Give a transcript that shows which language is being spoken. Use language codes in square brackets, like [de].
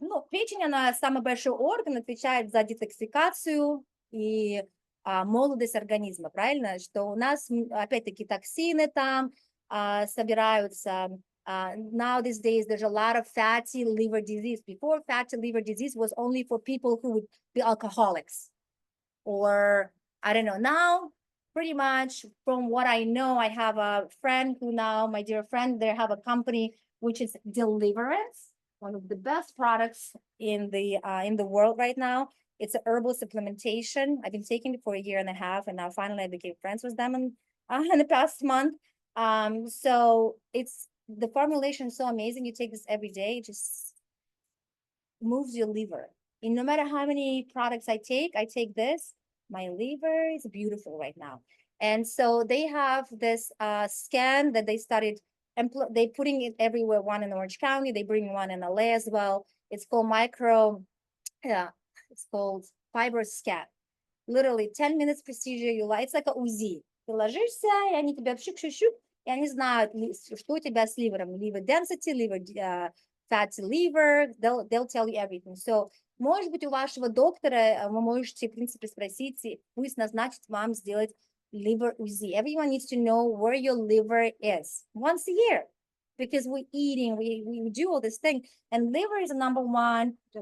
[ru] Печень, она самый большой орган, отвечает за детоксикацию и молодость организма, правильно? Что у нас, опять-таки, токсины там собираются. [en] Now these days, there's a lot of fatty liver disease. Before, fatty liver disease was only for people who would be alcoholics. Or, I don't know, now, pretty much from what I know, I have a friend who now, my dear friend, they have a company which is Deliverance, one of the best products in the world right now. It's a herbal supplementation. I've been taking it for a year and a half, and now finally I became friends with them in the past month. So it's the formulation is so amazing. You take this every day, it just moves your liver. And no matter how many products I take this. My liver is beautiful right now. And so they have this scan that they started, they putting it everywhere, one in Orange County, they bring one in LA as well. It's called it's called fiber scan. Literally 10 minutes procedure, it's like a УЗИ. [ru] Ты ложишься, и они тебя пшик-шик-шик, и они знают, что у тебя с ливером, [en] liver density, liver fatty liver, they'll tell you everything. [ru] So, может быть, у вашего доктора вы можете, в принципе, спросить, пусть назначит вам сделать liver УЗИ. [en] Everyone needs to know where your liver is once a year, because we're eating, we do all this thing, and liver is the number one.